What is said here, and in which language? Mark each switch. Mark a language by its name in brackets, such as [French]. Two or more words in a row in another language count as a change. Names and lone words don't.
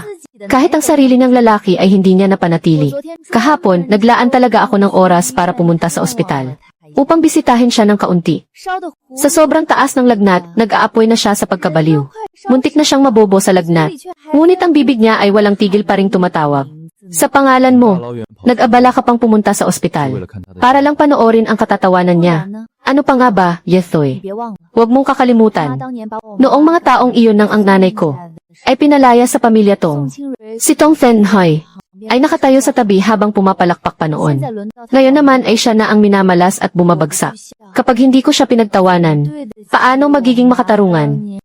[Filipino] Kahit ang sarili niyang lalaki ay hindi niya napanatili. Kahapon, naglaan talaga ako ng oras para pumunta sa ospital upang bisitahin siya ng kaunti. Sa sobrang taas ng lagnat, nag-aapoy na siya sa pagkabaliw. Muntik na siyang mabobo sa lagnat. Ngunit ang bibig niya ay walang tigil pa ring tumatawag. Sa pangalan mo, nag-abala ka pang pumunta sa [Chinese] 为了 [Filipino] ospital [Chinese] 看他的 [Filipino] para lang panoorin ang katatawanan niya. Ano pa nga ba, Yethoy? Huwag mong kakalimutan. Noong mga taong iyon ng ang nanay ko, ay pinalaya sa pamilya Tong. Si Tong Fenhoy ay nakatayo sa tabi habang pumapalakpak pa noon. Ngayon naman ay siya na ang minamalas at bumabagsak. Kapag hindi ko siya pinagtawanan, paano magiging makatarungan?